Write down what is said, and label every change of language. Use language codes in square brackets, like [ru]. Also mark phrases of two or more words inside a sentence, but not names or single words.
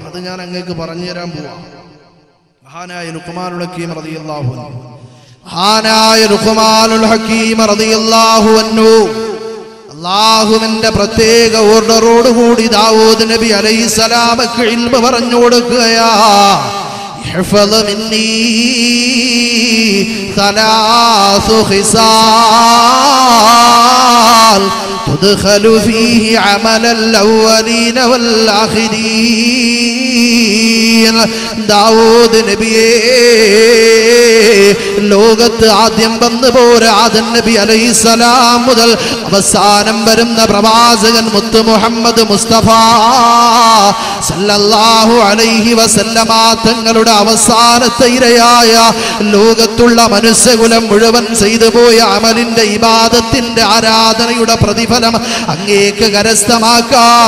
[ml] അത് ഞാൻ അങ്ങേക്ക് പറഞ്ഞു തരാൻ പോവാ. മഹാനായ ലുഖ്മാനുൽ ഹക്കീം [ar] رضي الله عنه [ml] അള്ളാഹുവിന്റെ പ്രത്യേക ഓർഡറോടുകൂടി ദാവൂദ് നബി അലൈഹിസ്സലാമക്ക് ഇൽമ പറഞ്ഞു കൊടുക്കുകയാ. [ar] احفظ مني ثلاث خصال تدخل فيه عمل الأولين والآخرين. [ml] ദാവൂദ് നബിയേ, ലോകത്ത് ആദ്യം വന്നു പോരാ ആദം നബി അലൈഹിസ്സലാം മുതൽ അവസാനം വരുന്ന പ്രവാചകൻ മുത്ത് മുഹമ്മദ് മുസ്തഫ [ar] صلى الله عليه وسلم [ml] തങ്ങളുടെ അവസാനത്തെ ഇരയായ ലോകത്തുള്ള മനുഷ്യകുലം മുഴുവൻ ചെയ്തു പോയ അമലിന്റെ ഇബാദത്തിന്റെ ആരാധനയുടെ പ്രതിഫലം അങ്ങേക്ക് കരസ്ഥമാക്കാം.